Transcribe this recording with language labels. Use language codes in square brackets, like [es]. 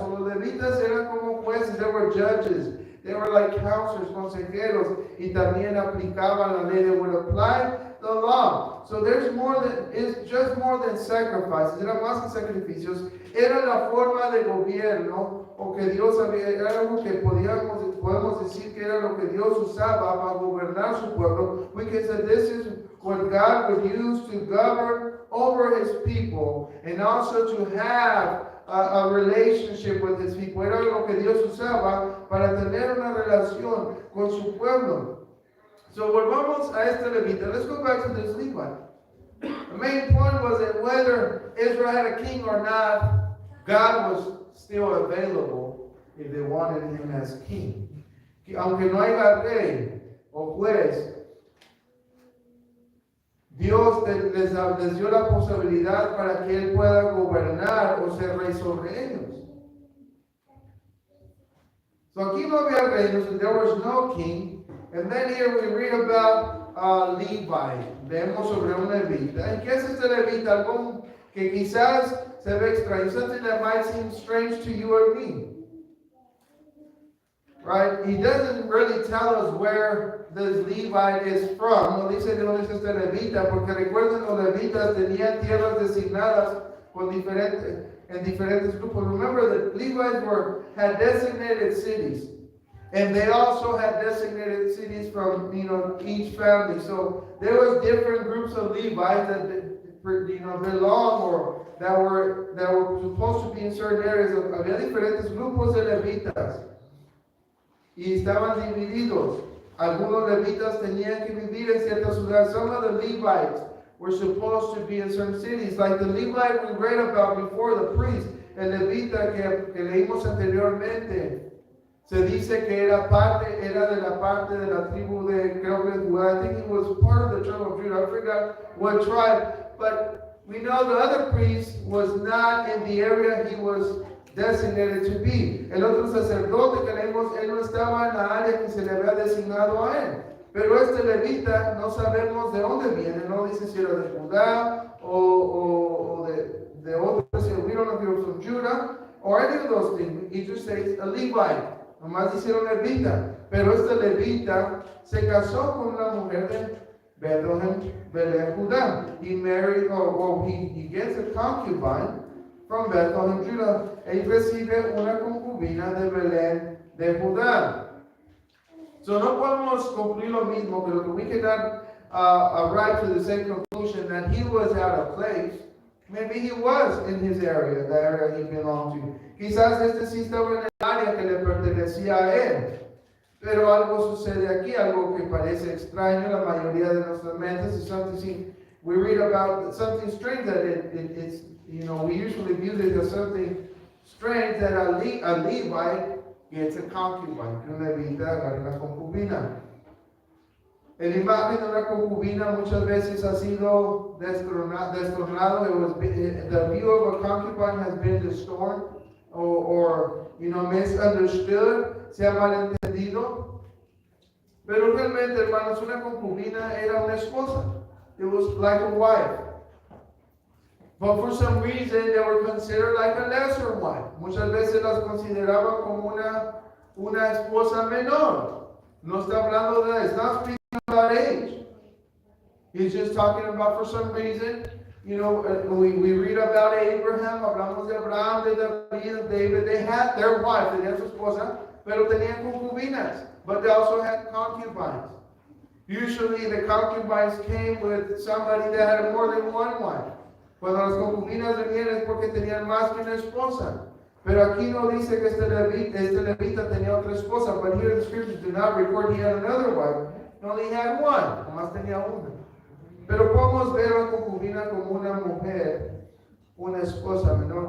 [es] O los levitas eran como jueces, [en] they were judges. They were like counselors, [es] consejeros, y también aplicaban la ley. [en] They would apply the law. So it's just more than sacrifices. [es] Era más que sacrificios. Era la forma de gobierno, o que Dios había, era algo que podemos decir que era lo que Dios usaba para gobernar su pueblo. [en] We can say this is what God would use to govern over his people and also to have a relationship with his people. [es] Era lo que Dios usaba para tener una relación con su pueblo. So volvamos a este levita. [en] Let's go back to this Levite. The main point was that whether Israel had a king or not, God was still available if they wanted him as king. [es] Aunque no haya rey o juez, Dios les dio la posibilidad para que él pueda gobernar o ser rey sobre ellos. [en] So [es] aquí no había rey, [en] there was no king. And then here we read about Levi. [es] Vemos sobre un levita. ¿Y qué es este levita? Algo que quizás se ve extraño. [en] Something that might seem strange to you or me. Right? He doesn't really tell us where this Levite is from. [es] No dice de dónde es este levita, porque recuerden, los levitas tenían tierras designadas en diferentes grupos. [en] Remember that Levites had designated cities. And they also had designated cities from, each family. So there was different groups of Levites that, belong or that were supposed to be in certain areas. [es] Había diferentes grupos de levitas. Y estaban divididos. Algunos levitas tenían que vivir en ciertas ciudades. [en] Some of the Levites were supposed to be in certain cities. Like the Levite we read about before, the priest, [es] el levita que leímos anteriormente. Se dice que era de la parte de la tribu de, creo que Judá. [en] I think he was part of the tribe of Judah. I forgot what tribe. But we know the other priest was not in the area he was designated to be. [es] El otro sacerdote que leímos, él no estaba en la área que se le había designado a él. Pero este levita no sabemos de dónde viene. No dice si era de Judá o de otro. [en] We don't know if he was from Judah or any of those things. He just says a Levite. [es] Nomás hicieron levita, pero este levita se casó con una mujer de Bethlehem, Judá. [en] He married, he gets a concubine from Bethlehem, Judah. [es] Él recibe una concubina de Belén, de Judá. [en] So [es] no podemos concluir lo mismo, pero [en] we cannot arrive to the same conclusion that he was out of place. Maybe he was in his area, the area he belonged to. [es] Quizás este sí estaba en el área que le pertenecía a él. Pero algo sucede aquí, algo que parece extraño. La mayoría de nuestras mentes [en] is something we read about something strange that it's we usually view it as something strange that a Levite gets a concubine, [es] que una levita agarra una concubina. El imagen de una concubina muchas veces ha sido destronado. [en] The view of a concubine has been distorted or misunderstood, [es] se ha malentendido. Pero realmente, hermanos, una concubina era una esposa. [en] It was like a wife. But for some reason, they were considered like a lesser wife. [es] Muchas veces las consideraban como una esposa menor. No está hablando de, [en] it's not speaking about age. He's just talking about, for some reason, we read about Abraham, [es] hablamos de Abraham, de David, [en] they had their wife, [es] tenían su esposa, pero tenían concubinas, [en] but they also had concubines. Usually the concubines came with somebody that had more than one wife. [es] Cuando las concubinas venían es porque tenían más que una esposa. Pero aquí no dice que este levita tenía otra esposa, [en] but here the scriptures do not record he had another wife. He only had one, [es] nomás tenía una. Pero podemos ver a la concubina como una mujer, una esposa menor.